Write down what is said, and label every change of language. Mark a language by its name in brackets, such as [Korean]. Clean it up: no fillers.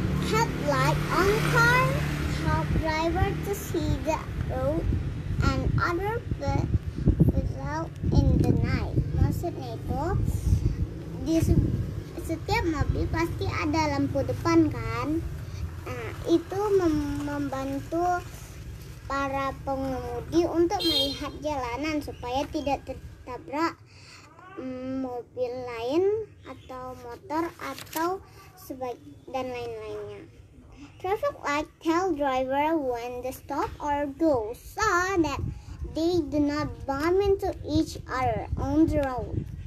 [English] Headlight on car help driver to see the road and other vessels in the night. [Indonesian] Maksudnya itu setiap mobil pasti ada lampu depan kan. Nah, itu membantu para pengemudi untuk melihat jalanan supaya tidak tertabrak mobil lain atau motor atau dan lain-lainnya. [English] Traffic light tell driver when to stop or go so that they do not bump into each other on the road.